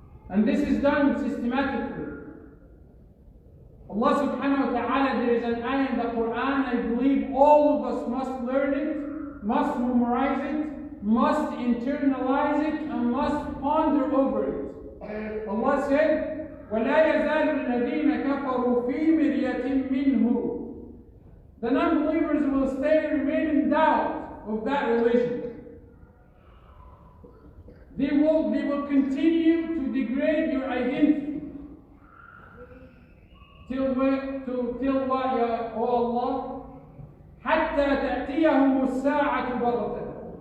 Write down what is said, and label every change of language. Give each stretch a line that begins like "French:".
English: And this is done systematically. Allah subhanahu wa ta'ala, there is an ayah in the Quran, I believe all of us must learn it, must memorize it, must internalize it, and must ponder over it. Allah said,
Arabic: وَلَا يَزَالُ الَّذِينَ كَفَرُوا فِي مِرْيَةٍ مِّنْهُ.
English: The non-believers will remain in doubt of that religion. They will continue to degrade your identity. Till what, Ya Allah?
Arabic: حَتَّى تَأْتِيَهُمُ السَّاعَةُ بَغْتَةً.